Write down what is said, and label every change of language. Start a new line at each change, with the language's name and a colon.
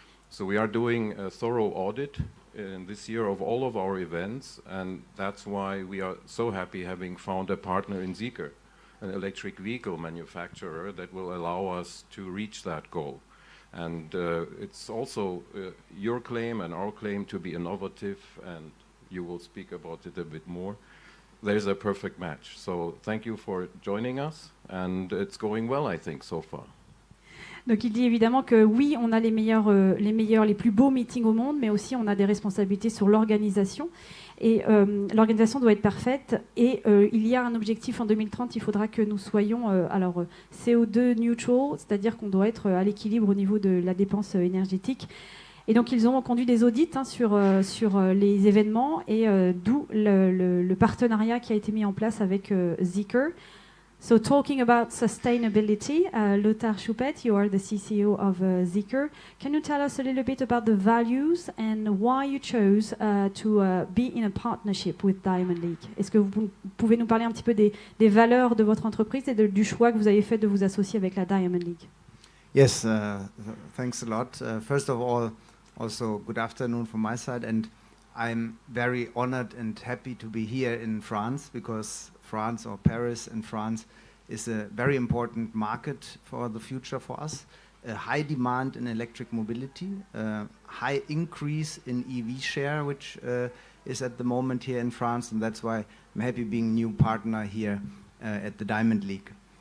English: So we are doing a thorough audit in this year of all of our events, and that's why we are so happy having found a partner in ZEEKR, an electric vehicle manufacturer that will allow us to reach that goal. And it's also your claim and our claim to be innovative, and you will speak about it a bit more. There's a perfect match. So thank you for joining us, and it's going well, I think, so far.
French: Donc il dit évidemment que oui, on a les plus beaux meetings au monde, mais aussi on a des responsabilités sur l'organisation. Et l'organisation doit être parfaite. Et il y a un objectif en 2030, il faudra que nous soyons CO2 neutral, c'est-à-dire qu'on doit être à l'équilibre au niveau de la dépense énergétique. Et donc, ils ont conduit des audits sur les événements et d'où le partenariat qui a été mis en place avec ZEEKR.
English: So talking about sustainability, Lothar Schuppet, you are the CCO of ZEEKR. Can you tell us a little bit about the values and why you chose to be in a partnership with Diamond League?
French: Est-ce que vous pouvez nous parler un petit peu des valeurs de votre entreprise et du choix que vous avez fait de vous associer avec la Diamond League?
English: Yes, thanks a lot. First of all, also good afternoon from my side, and I'm very honored and happy to be here in France, because France, or Paris and France, is a very important market for the future for us. A high demand in electric mobility, high increase in EV share, which is at the moment here in France, and that's why I'm happy being new partner here at the Diamond League.